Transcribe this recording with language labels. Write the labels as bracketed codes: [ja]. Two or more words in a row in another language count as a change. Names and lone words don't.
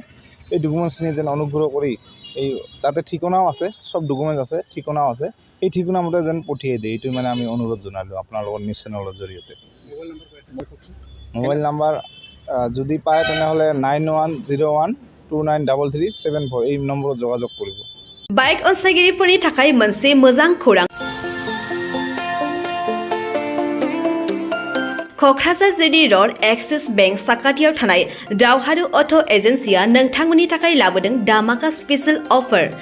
[as] এই ডকুমেণ্টছখিনি যেন অনুগ্ৰহ কৰি এই তাতে ঠিকনাও আছে, চব ডকুমেণ্টছ আছে, ঠিকনাও আছে, এই ঠিকনা মতে যেন পঠিয়াই দিয়ে, এইটো মানে আমি অনুৰোধ জনালোঁ আপোনালোকৰ [en] news channelr [as] জৰিয়তে। [en] mobile number [as] যদি পায় তেনেহ'লে 9101293374 এই নম্বৰত যোগাযোগ কৰিব। [brx] बाइक अनसायगिरिफोरनि थाखाय मोनसे मोजां खौरां। क'क्राझार JD र'ड एक्सिस बेंक साखाथियाव थानाय दावहारु अट' एजेन्सिया नोंथांमोननि थाखाय लाबोदों धामाका [en] special offer.